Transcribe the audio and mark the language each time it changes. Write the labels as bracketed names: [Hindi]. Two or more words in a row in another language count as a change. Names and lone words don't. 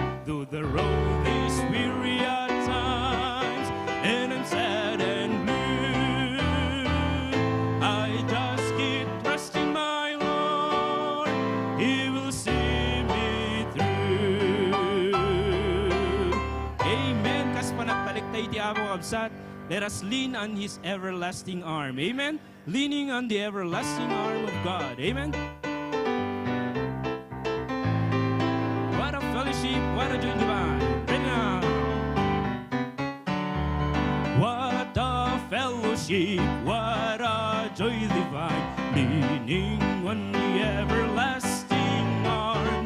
[English] Though the road is weary at times and I'm sad and blue, I just keep trusting my Lord. He will see me through. [Iloko] Amen. Kas panagtaliktay di Apo kabsat, [English] let us lean on His everlasting arm. Amen. Leaning on the everlasting arm of God. Amen. What a fellowship, what a joy divine. Right now. What a fellowship, what a joy divine, leaning on the everlasting arms.